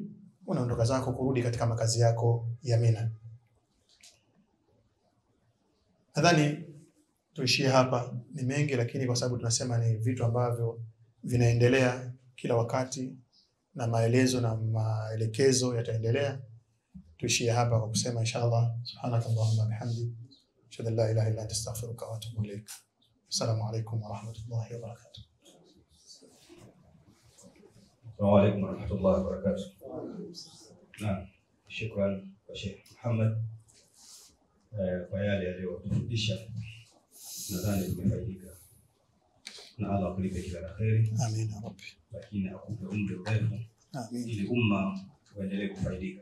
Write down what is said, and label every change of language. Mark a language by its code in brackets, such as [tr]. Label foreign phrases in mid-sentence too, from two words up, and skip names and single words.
[sw] Unaondoka zako kurudi katika makazi yako ya Mina. Nadhani tuishie hapa, ni mengi lakini kwa sababu tunasema ni vitu ambavyo vinaendelea kila wakati na maelezo na maelekezo yataendelea. Tuishie hapa kwa kusema inshallah [ar] سبحانك اللهم بحمدك أشهد أن لا إله إلا أنت أستغفرك وأتوب إليك. السلام عليكم ورحمة الله وبركاته. السلام عليكم ورحمة الله وبركاته. [sw] Naam, shukran kwa Sheikh Muhammad kwa yale aliyotufundisha. Nadhani tumefaidika. Na Allah akulipe kila la kheri. [ar] آمين يا رب. [sw] Lakini akupe umri mrefu. Amin. Ili umma uendelee kufaidika.